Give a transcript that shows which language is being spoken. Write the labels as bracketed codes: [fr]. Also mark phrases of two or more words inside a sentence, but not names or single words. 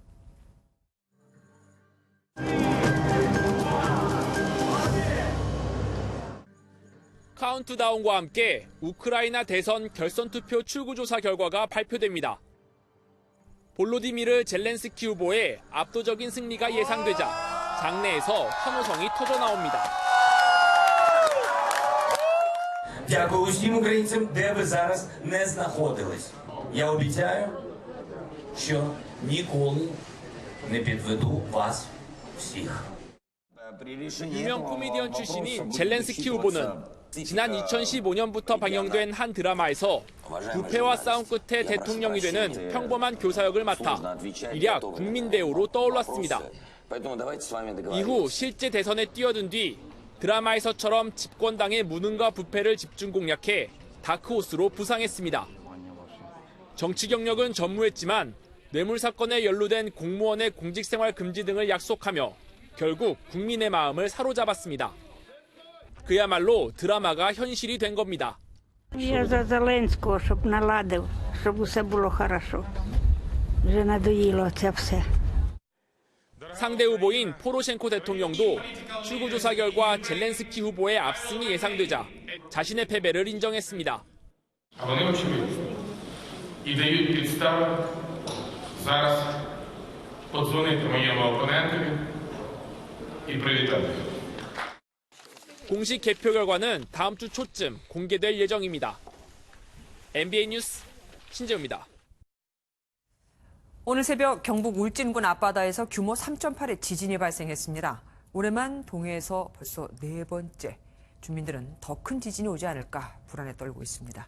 [ko] 카운트다운과 함께 우크라이나 대선 결선투표 출구조사 결과가 발표됩니다. 볼로디미르 젤렌스키 후보의 압도적인 승리가 예상되자 장내에서 환호성이 터져나옵니다. [uk] Дякую усім українцям, де ви зараз не знаходились. Я обіцяю, що ніколи не підведу вас всіх. [ko] 유명 코미디언 출신인 젤렌스키 후보는 지난 2015년부터 방영된 한 드라마에서 부패와 싸움 끝에 대통령이 되는 평범한 교사 역을 맡아 일약 국민대우로 떠올랐습니다. 이후 실제 대선에 뛰어든 뒤 드라마에서처럼 집권당의 무능과 부패를 집중 공략해 다크호스로 부상했습니다. 정치 경력은 전무했지만 뇌물 사건에 연루된 공무원의 공직생활 금지 등을 약속하며 결국 국민의 마음을 사로잡았습니다. 그야말로 드라마가 현실이 된 겁니다. [uk] Я за Зеленського, щоб наладив, щоб усе було хорошо. Вже надоїло це все. [ko] 상대 후보인 포로셴코 대통령도 출구조사 결과 젤렌스키 후보의 압승이 예상되자 자신의 패배를 인정했습니다. [uk] і дають підстави зараз подзвонити моєму опонентові і привітати. [ko] 공식 개표 결과는 다음 주 초쯤 공개될 예정입니다. MBN 뉴스 신재우입니다. 오늘 새벽 경북 울진군 앞바다에서 규모 3.8의 지진이 발생했습니다. 올해만 동해에서 벌써 4번째. 주민들은 더 큰 지진이 오지 않을까 불안에 떨고 있습니다.